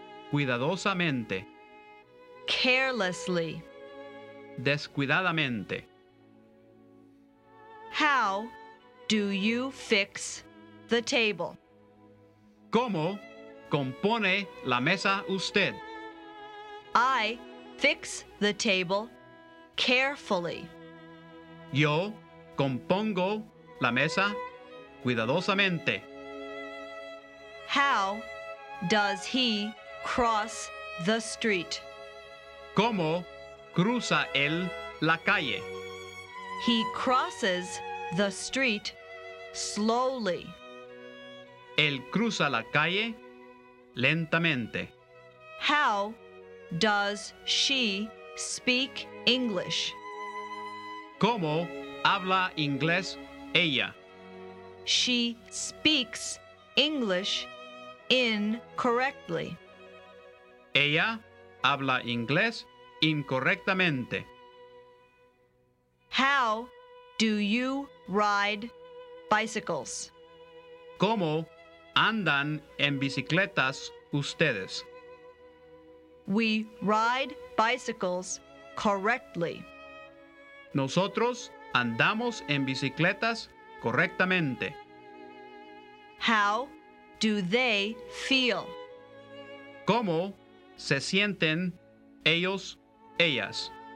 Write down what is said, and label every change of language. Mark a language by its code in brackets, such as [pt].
[es] Cuidadosamente. [en] Carelessly. [es] Descuidadamente. [en] How do you fix the table? [es] ¿Cómo compone la mesa usted? [en] I fix the table carefully. [es] Yo compongo la mesa cuidadosamente. [en] How does he cross the street? [es] ¿Cómo cruza él la calle? [en] He crosses the street slowly. [es] Él cruza la calle lentamente. [en] How does she speak English? [es] ¿Cómo habla inglés ella. [en] She speaks English incorrectly. [es] Ella habla inglés incorrectamente. [en] How do you ride bicycles? [es] ¿Cómo andan en bicicletas ustedes? [en] We ride bicycles correctly. [es] Nosotros andamos en bicicletas correctamente. [en] How do they feel? [es] ¿Cómo se sienten ellos, ellas?